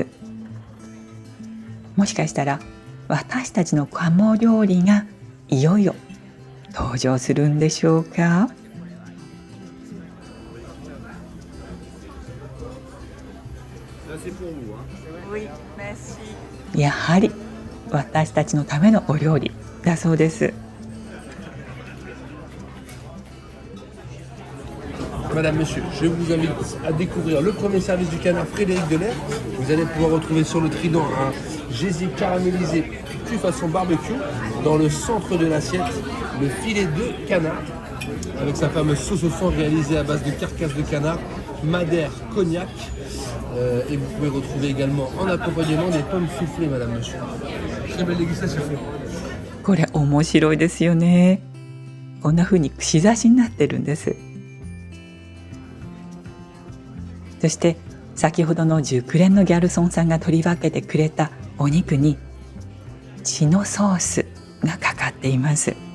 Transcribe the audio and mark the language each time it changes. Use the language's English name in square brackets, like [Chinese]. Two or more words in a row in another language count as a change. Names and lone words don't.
[Japanese] もしかしたら私たちの鴨料理がいよいよ登場するんでしょうか。やはり私たちのためのお料理だそうです。 [French] Madame, Monsieur, je vous invite à découvrir le premier service du canard Frédéric Delair. Vous allez pouvoir retrouver sur le trident un gésier caramélisé cuit façon barbecue. Dans le centre de l'assiette, le filet de canard avec sa fameuse sauce au fond réalisée à base de carcasse de canard, madère, cognac. Et vous pouvez retrouver également en accompagnement des pommes soufflées, Madame, Monsieur. Très belle dégustation. [Japanese] これ面白いですよね。こんな風に串刺しになってるんです。そして先ほどの熟練のギャルソンさんが取り分けてくれたお肉に血のソースがかかっています。